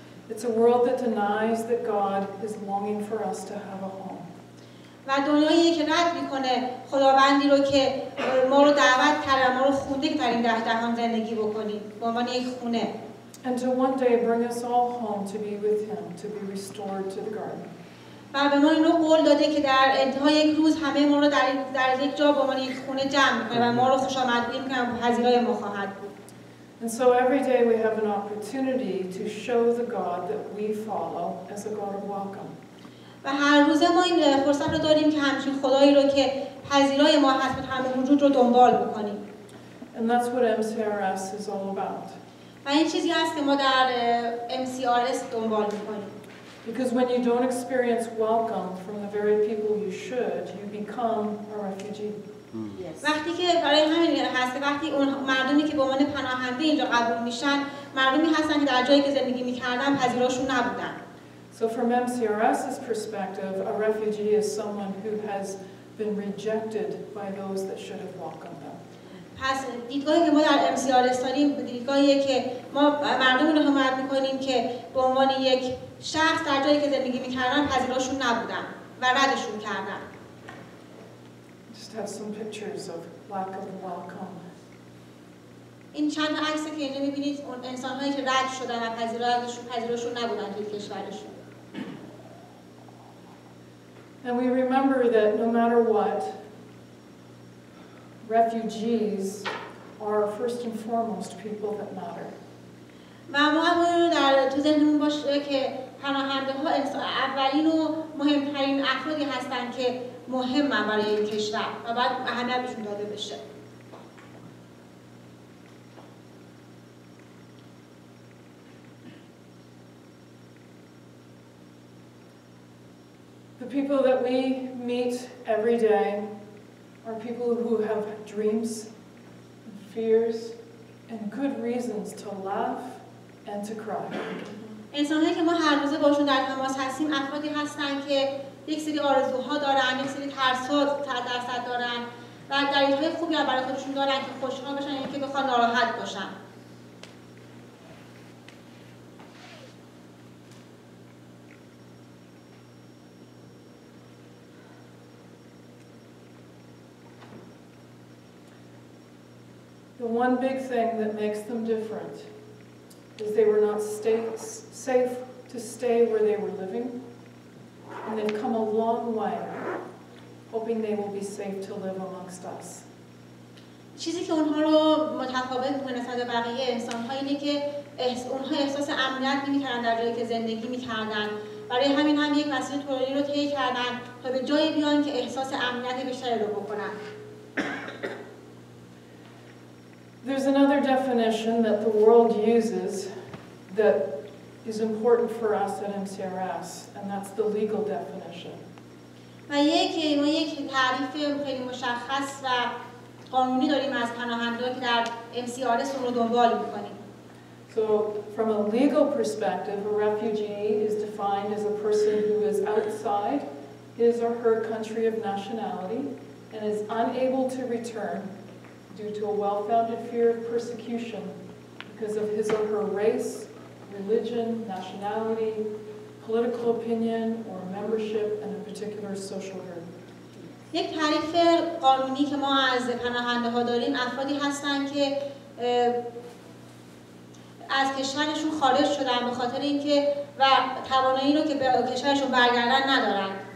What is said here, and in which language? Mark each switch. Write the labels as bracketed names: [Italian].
[English] It's a world that denies that God is longing for us to have a home. [Persian] و دنیایی که رد میکنه خداوندی رو که ما رو دعوت کرده، ما رو خونده که در این جهان زندگی بکنیم به عنوان یک خونه. [English] And to one day bring us all home to be with him, to be restored to the garden. [Persian] و به ما این رو قول داده که در انتهای یک روز همه ما رو در یک جا به عنوان یک خونه جمع میکنه و ما رو خوش‌آمدگویی میکنه و پذیرای ما خواهد بود. [English] And so every day we have an opportunity to show the God that we follow as a God of welcome. [Persian] و هر روز ما این فرصت رو داریم که همچین خدایی رو که پذیرای ما هست به تمام وجود رو دنبال بکنیم. [English] And that's what MCRS is all about. [Persian] و این چیزی هست که ما در MCRS دنبال میکنیم. [English] Because when you don't experience welcome from the very people you should, you become a refugee. [Persian] وقتی که برای همین هست که وقتی اون مردمی که به عنوان پناهنده اینجا قبول میشن، مردمی هستن که در جایی که زندگی میکردن پذیراشون نبودن. [English] So from MCRS's perspective, a refugee is someone who has been rejected by those that should have welcomed them. [Persian] پس دیدگاهی که ما در MCRS داریم دیدگاهیه که ما مردمی رو حمایت میکنیم که به عنوان یک شخص در جایی که زندگی میکردن پذیراشون نبودن و ردشون کردن. [English] Just have some pictures of lack of welcome. [Persian] این چند عکسی که اینجا میبینید اون انسان‌هایی که رد شدن و پذیراشون نبودن توی کشورشون. [English] And we remember that no matter what, refugees are first and foremost people that matter. [Persian] و ما در تو ذهنمون باشه که پناهنده ها اولین و مهمترین افرادی هستند که مهمن برای این کشور و باید اهمیت بهشون داده بشه. [English] The people that we meet every day are people who have dreams, fears, and good reasons to laugh and to cry. [Persian] انسان‌هایی که ما هر روز باشون در تماس هستیم افرادی هستند که یک سری آرزوها دارن، یک سری ترس‌ها درصد دارن و دلیل‌های خوبی هم برای خودشون دارن که خوشحال باشن یا که بخوان ناراحت باشن. [English] The one big thing that makes them different is they were not safe to stay where they were living, and they've come a long way, hoping they will be safe to live amongst us. [Persian] چیزی که اونها رو متفاوت می‌کنه نسبت به بقیه انسان‌ها اینه که اونها احساس امنیت نمی‌کردن در جایی که زندگی می‌کردن. برای همین هم یک مسیر طولانی رو طی کردن تا به جایی بیان که احساس امنیت بیشتری رو بکنن. [English] There's another definition that the world uses that is important for us at MCRS, and that's the legal definition. [Persian] و ما یک تعریف خیلی مشخص و قانونی داریم از پناهنده که در MCRS رو دنبال می‌کنیم. [English] So, from a legal perspective, a refugee is defined as a person who is outside his or her country of nationality and is unable to return due to a well-founded fear of persecution because of his or her race, religion, nationality, political opinion, or membership in a particular social group. [Persian] یک تعریف قانونی که ما از پناهنده ها داریم افرادی هستند که از کشورشون خارج شدن به خاطر اینکه و توانایی رو که به کشورشون برگردن ندارن.